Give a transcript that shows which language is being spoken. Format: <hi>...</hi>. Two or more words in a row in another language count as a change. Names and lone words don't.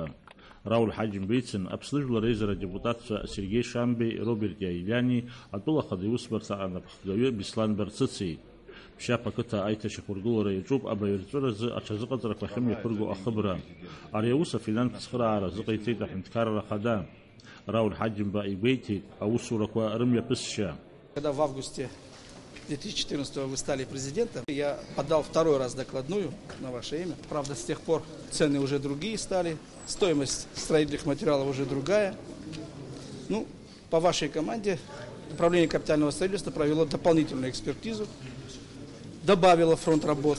<ab>Рауль Ҳаџьымба ицын Аԥсны Жәлар Еизара адепутатцәа Сергеи Шамбеи, Роберт Иаилиани, атәыла Ахада аусбарҭа анапхгаҩы Беслан Барцыци. Ԥшьаԥ ақыҭа аиҭашьақәыргылара иаҿуп абаҩрҵәыразы аҽазыҟаҵарақәа ахьымҩаԥырго ахыбра. Ари аус афинанстә цхыраара азыҟаиҵеит аҳәынҭқарра Ахада. Рауль Ҳаџьымба игәеиҭеит аусурақәа рымҩаԥысшьа.</ab> <ru>Когда в августе 2014 вы стали президентом, я подал второй раз докладную на ваше имя. Правда, с тех пор цены уже другие стали, стоимость строительных материалов уже другая. Ну, по вашей команде Управление капитального строительства провело дополнительную экспертизу, добавило фронт работ.</ru>